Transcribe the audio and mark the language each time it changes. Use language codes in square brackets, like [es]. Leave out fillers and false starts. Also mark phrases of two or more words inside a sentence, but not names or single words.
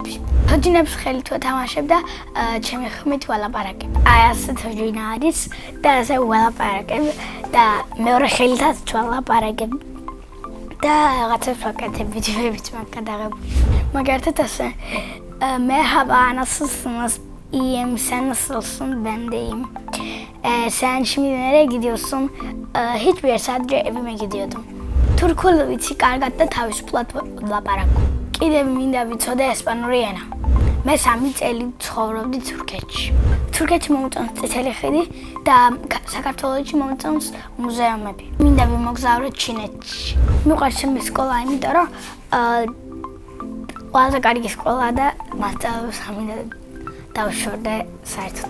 [ka] თოჯინებს ხელით ვეთამაშებ და ჩემი ხმით ველაპარაკებ. აი ასე თოჯინა არის და ასე ველაპარაკებ და მეორე ხელითაც ველაპარაკებ და რაღაცებს ვაკეთებ, ვიდეოებიც მაქვს გადაღებული. მაგალითად ასე მე [tr] habe anasını iyiyim, sen nasılsın? Ben de iyiyim. Sen şimdi nereye gidiyorsun? Hiçbir yer, sadece evime gidiyordum. [ka] Türkçe ვიცი კარგად და თავისუფლად ვლაპარაკობ. კიდევ მინდა ვიცოდე ესპანური ენა. მე 3 წელი ცხოვრობდი თურქეთში. თურქეთში მომწონს წითელი ხიდი და საქართველოში მომწონს მუზეუმები. მინდა ვიმოგზავრე ჩინეთში. მიყვარს ჩემი სკოლა, იმიტომ რომ ყველაზე კარგი სკოლა და მასწავლებლებს მინდა დავშორდე საერთოდ.